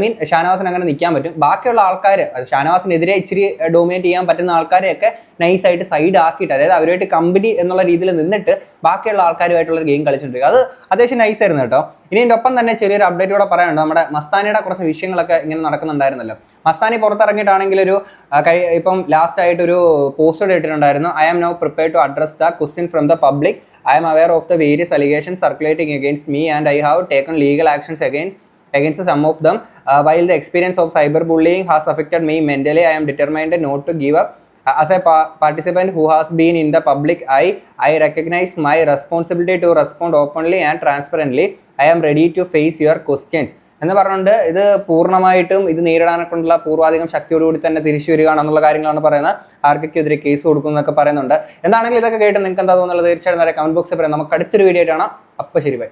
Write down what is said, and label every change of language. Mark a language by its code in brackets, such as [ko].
[ml] ഷാനവാസിന് അങ്ങനെ നിൽക്കാൻ പറ്റും. ബാക്കിയുള്ള ആൾക്കാർ ഷാനവാസിനെതിരെ ഇച്ചിരി ഡോമിനേറ്റ് ചെയ്യാൻ പറ്റുന്ന ആൾക്കാരെയൊക്കെ നൈസായിട്ട് സൈഡ് ആക്കിയിട്ട്, അതായത് അവരുമായിട്ട് കമ്പനി എന്നുള്ള രീതിയിൽ നിന്നിട്ട് ബാക്കിയുള്ള ആൾക്കാരുമായിട്ടുള്ള ഗെയിം കളിച്ചിട്ടുണ്ട്. അത് അത്യാവശ്യം നൈസായിരുന്നു കേട്ടോ. ഇനി എൻ്റെ ഒപ്പം തന്നെ ചെറിയൊരു അപ്ഡേറ്റ് കൂടെ പറയാനുണ്ട്. നമ്മുടെ മസ്താനിയുടെ കുറച്ച് വിഷയങ്ങളൊക്കെ ഇങ്ങനെ നടക്കുന്നുണ്ടായിരുന്നല്ലോ. മസ്താനി പുറത്തിറങ്ങിയിട്ടാണെങ്കിൽ ഒരു ഇപ്പം ലാസ്റ്റ് ആയിട്ടൊരു പോസ്റ്റ് ഇട്ടിട്ടുണ്ടായിരുന്നു. [en] I am now prepared to address the question from the public. I am aware of the various allegations circulating against me and I have taken legal actions against some of them. While the experience of cyberbullying has affected me mentally, I am determined not to give up. As a participant who has been in the public eye, I recognize my responsibility to respond openly and transparently. I am ready to face your questions. [ml] എന്ന് പറഞ്ഞുകൊണ്ട് ഇത് പൂർണ്ണമായിട്ടും ഇത് നേരിടാനൊക്കെയുള്ള പൂർവാധികം ശക്തിയോടുകൂടി തന്നെ തിരിച്ചു വരികയാണെന്നുള്ള കാര്യങ്ങളാണ് പറയുന്നത്. ആർക്കെതിരെ കേസ് കൊടുക്കും എന്നൊക്കെ പറയുന്നുണ്ട്. എന്താണെങ്കിലും ഇതൊക്കെ കേട്ട് നിങ്ങൾക്ക് എന്താ തോന്നുന്നത് തീർച്ചയായിട്ടും കമന്റ് ബോക്സിൽ പറയാം. നമുക്ക് അടുത്തൊരു വീഡിയോ ആയിട്ടാണ്. അപ്പോൾ ശരി, ബൈ.